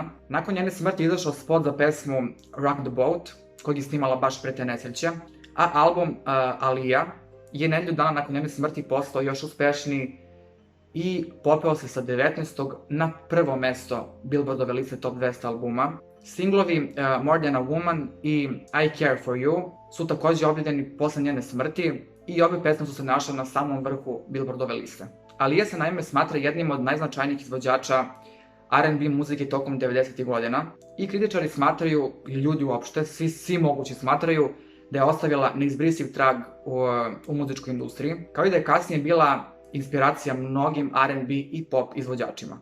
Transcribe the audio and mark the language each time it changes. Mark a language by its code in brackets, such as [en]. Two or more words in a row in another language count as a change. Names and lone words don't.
[sr] Nakon njene smrti je izašao spot za pesmu Rock the Boat, kojeg je snimala baš pre te nesreće, a album Alija je nedelju dana nakon njene smrti postao još uspešniji i popeo se sa 19. na prvo mesto Billboardove liste Top 200 albuma. Singlovi More Than a Woman i I Care For You su takođe objavljeni posle njene smrti i obe pesme su se našle na samom vrhu Billboardove liste. Alija se naime smatra jednim od najznačajnijih izvođača R&B muzike tokom 90. godina i kritičari smatraju, i ljudi uopšte, svi mogući smatraju da je ostavila neizbrisiv trag u muzičkoj industriji, kao i da je kasnije bila inspiracija mnogim R&B i pop izvođačima.